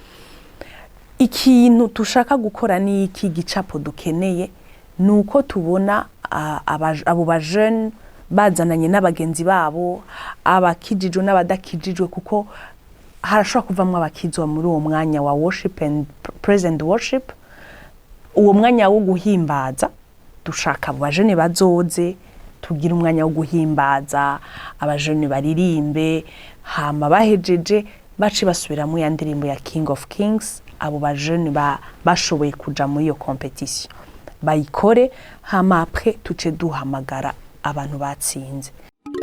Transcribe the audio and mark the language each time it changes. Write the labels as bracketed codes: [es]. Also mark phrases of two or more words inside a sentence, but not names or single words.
[rn] Ikintu tushaka gukora ni iki gicapo dukeneye nuko tubona abo bajene bazananye n'abagenzi babo abakijijwe n'abadakijijwe kuko harashobora kuvamwe abakizwa muri uwo mwanya wa [en] worship and present worship, [rn] uwo mwanya wo guhimbaza. Dushaka abajene bazoze tugira umwanya wo guhimbaza, abajene baririmbe, hama bahejeje baci basubira mu ya ndirimbo ya King of Kings. Abo bajene bashoboye kuja muri iyo competition bayikore, hama après tuce duhamagara abantu batsinze.